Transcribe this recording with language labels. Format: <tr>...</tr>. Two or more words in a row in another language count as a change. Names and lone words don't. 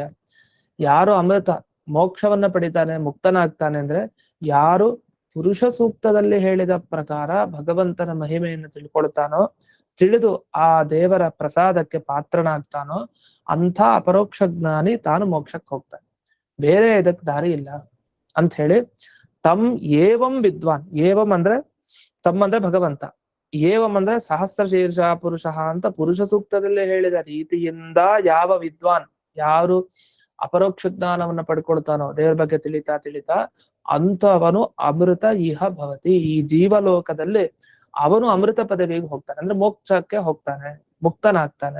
<kn>ಯಾರು ಅಮೃತ ಮೋಕ್ಷವನ್ನ ಪಡಿತಾನೆ, ಮುಕ್ತನಾಗ್ತಾನೆ ಅಂದ್ರೆ ಯಾರು ಪುರುಷ ಸೂಕ್ತದಲ್ಲಿ ಹೇಳಿದ ಪ್ರಕಾರ ಭಗವಂತನ ಮಹಿಮೆಯನ್ನು ತಿಳ್ಕೊಳ್ತಾನೋ, ತಿಳಿದು ಆ ದೇವರ ಪ್ರಸಾದಕ್ಕೆ ಪಾತ್ರನಾಗ್ತಾನೋ ಅಂಥ ಅಪರೋಕ್ಷ ಜ್ಞಾನಿ ತಾನು ಮೋಕ್ಷಕ್ಕೆ ಹೋಗ್ತಾನೆ, ಬೇರೆ ಇದಕ್ಕೆ ದಾರಿ ಇಲ್ಲ ಅಂತ ಹೇಳಿ.</kn> <sa>ತಮ್ ಏವಂ ವಿದ್ವಾನ್,</sa> <kn>ಏವಂ ಅಂದ್ರೆ ತಮ್ಮ ಅಂದ್ರೆ ಭಗವಂತ, ಏವಂ ಅಂದ್ರೆ ಸಹಸ್ರ ಶೀರ್ಷ ಪುರುಷ ಅಂತ ಪುರುಷ ಸೂಕ್ತದಲ್ಲೇ ಹೇಳಿದ ರೀತಿಯಿಂದ ಯಾವ ವಿದ್ವಾನ್, ಯಾರು ಅಪರೋಕ್ಷ ಜ್ಞಾನವನ್ನ ಪಡ್ಕೊಳ್ತಾನೋ, ದೇವರ ಬಗ್ಗೆ ತಿಳಿತಾ ಅಂತವನು</kn> <sa>ಅಮೃತ ಇಹ ಭವತಿ,</sa> <kn>ಈ ಜೀವಲೋಕದಲ್ಲಿ ಅವನು ಅಮೃತ ಪದವಿಗೆ ಹೋಗ್ತಾನೆ, ಅಂದ್ರೆ ಮೋಕ್ಷಕ್ಕೆ ಹೋಗ್ತಾನೆ, ಮುಕ್ತನಾಗ್ತಾನೆ.</kn>